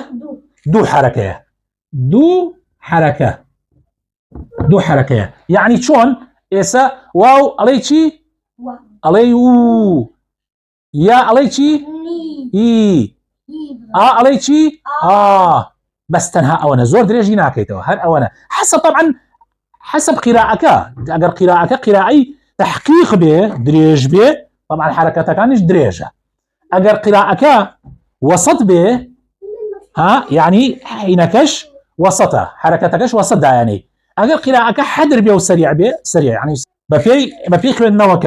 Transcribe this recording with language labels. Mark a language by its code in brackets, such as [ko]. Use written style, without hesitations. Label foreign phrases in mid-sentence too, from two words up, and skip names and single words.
[ckb] دوو حرەکەیە. دوو حرەکەیە. یعنی چۆن ئێستا واو ئەڵێ چی؟ ئەڵێ و. یا ئەڵێ چی؟ ئی. ئەڵێ چی؟ بەس تەنها ئەوەنە، زۆر درێژی ناکەیتەوە، هەر ئەوەنە. [ar] حسب طبعا حسب [ckb] قراءەکە، ئەگەر قراءەکە قرائی تحقیق بێ، درێژ بێ، طبعا حرەکەتەکانیش درێژە. ئەگەر قراءەکە وسط بێ، يعني حینەکەش وسطە، حرەکەتەکەش وسط دایانەی. ئەگەر قراءەکە حەدر بێ و سەریع بێ، سەریع يعني بەپێی خوێندنەوەکە.